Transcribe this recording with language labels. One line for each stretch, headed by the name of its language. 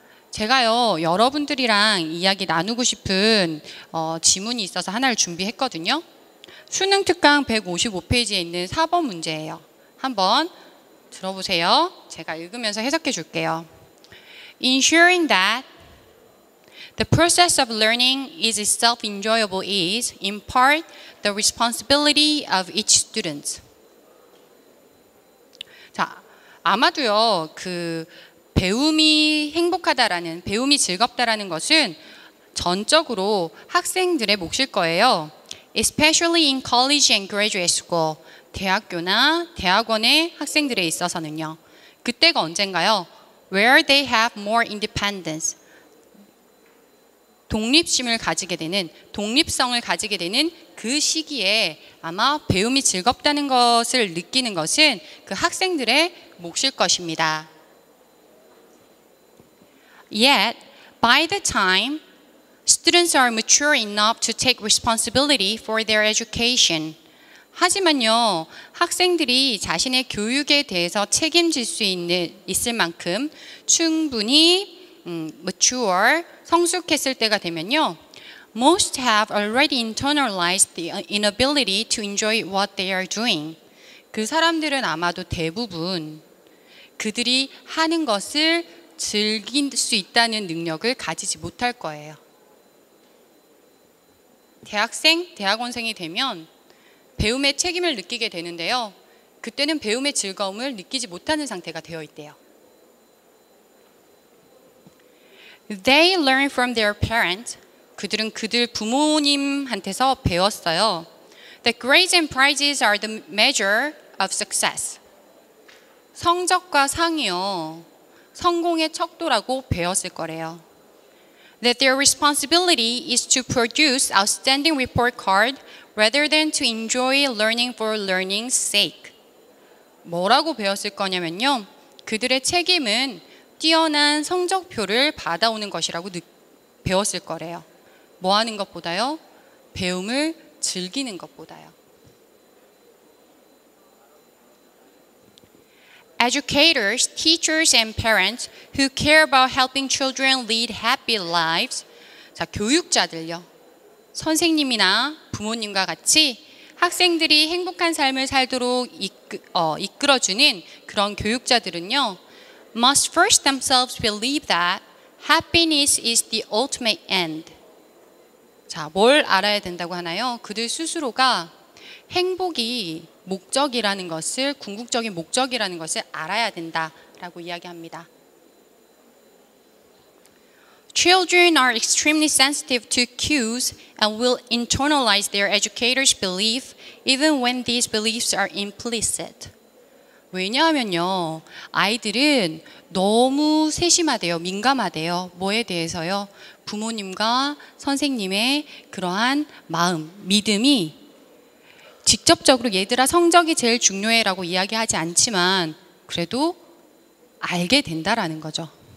Korean: 제가요, 여러분들이랑 이야기 나누고 싶은 지문이 있어서 하나를 준비했거든요. 수능 특강 155페이지에 있는 4번 문제예요. 한번 들어보세요. 제가 읽으면서 해석해 줄게요.
English: Ensuring that the process of learning is self-enjoyable is, in part, the responsibility of each student.
Korean: 자, 아마도요, 배움이 행복하다라는, 배움이 즐겁다라는 것은 전적으로 학생들의 몫일 거예요.
English: Especially in college and graduate school.
Korean: 대학교나 대학원의 학생들에 있어서는요. 그때가 언젠가요?
English: Where they have more independence.
Korean: 독립심을 가지게 되는, 독립성을 가지게 되는 그 시기에 아마 배움이 즐겁다는 것을 느끼는 것은 그 학생들의 몫일 것입니다.
English: Yet, by the time students are mature enough to take responsibility for their education.
Korean: 하지만요, 학생들이 자신의 교육에 대해서 책임질 수 있을 만큼 충분히 mature, 성숙했을 때가 되면요,
English: most have already internalized the inability to enjoy what they are doing.
Korean: 그 사람들은 아마도 대부분 그들이 하는 것을 즐길 수 있다는 능력을 가지지 못할 거예요. 대학생, 대학원생이 되면 배움의 책임을 느끼게 되는데요. 그때는 배움의 즐거움을 느끼지 못하는 상태가 되어 있대요.
English: They learn from their parents.
Korean: 그들은 그들 부모님한테서 배웠어요.
English: That grades and prizes are the measure of success.
Korean: 성적과 상이요, 성공의 척도라고 배웠을 거래요.
English: That their responsibility is to produce outstanding report card rather than to enjoy learning for learning's sake.
Korean: 뭐라고 배웠을 거냐면요, 그들의 책임은 뛰어난 성적표를 받아오는 것이라고 배웠을 거래요. 뭐 하는 것보다요? 배움을 즐기는 것보다요.
English: Educators, teachers, and parents who care about helping children lead happy lives.
Korean: 자, 교육자들요. 선생님이나 부모님과 같이 학생들이 행복한 삶을 살도록 이끌어주는 그런 교육자들은요,
English: must first themselves believe that happiness is the ultimate end.
Korean: 자, 뭘 알아야 된다고 하나요? 그들 스스로가 행복이 목적이라는 것을, 궁극적인 목적이라는 것을 알아야 된다라고 이야기합니다.
English: Children are extremely sensitive to cues and will internalize their educator's belief even when these beliefs are implicit.
Korean: 왜냐하면요, 아이들은 너무 세심하대요, 민감하대요. 뭐에 대해서요? 부모님과 선생님의 그러한 마음, 믿음이 직접적으로 얘들아 성적이 제일 중요해라고 이야기하지 않지만 그래도 알게 된다라는 거죠.